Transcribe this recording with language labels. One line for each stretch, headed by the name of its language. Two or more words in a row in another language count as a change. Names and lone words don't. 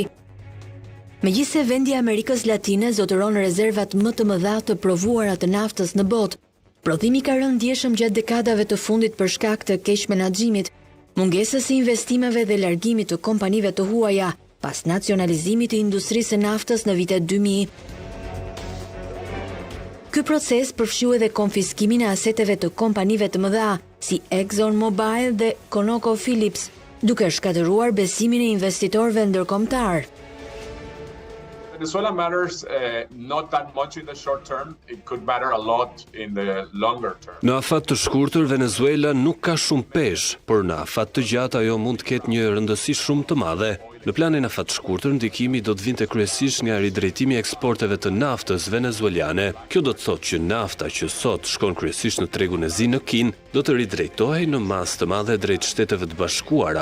Albanian: Megjithëse vendi i Amerikës Latine zotëron rezervat më të mëdha të provuara të naftës në botë, prodhimi ka rënë ndjeshëm gjatë dekadave të fundit për shkak të keq menaxhimit, mungesës së investimeve dhe largimit të kompanive të huaja pas nacionalizimit të industrisë së naftës në vitet 2000. Ky proces përfshiu edhe konfiskimin e aseteve të kompanive të mëdha si ExxonMobil dhe ConocoPhillips, duke shkatëruar besimin e investitorëve ndërkombëtar.
English: Venezuela matters not that much in the short term, it could matter a lot in the longer term.
Albanian: Në afat të shkurtër Venezuela nuk ka shumë peshë, por në afat të gjatë ajo mund të ketë një rëndësi shumë të madhe. Në planin e afat të shkurtër ndikimi do të vinte kryesisht nga ridrejtimi i eksporteve të naftës venezuelane. Kjo do të thotë që nafta që sot shkon kryesisht në tregun e zi në Kinë do të ridrejtohej në masë të madhe drejt Shteteve të Bashkuara.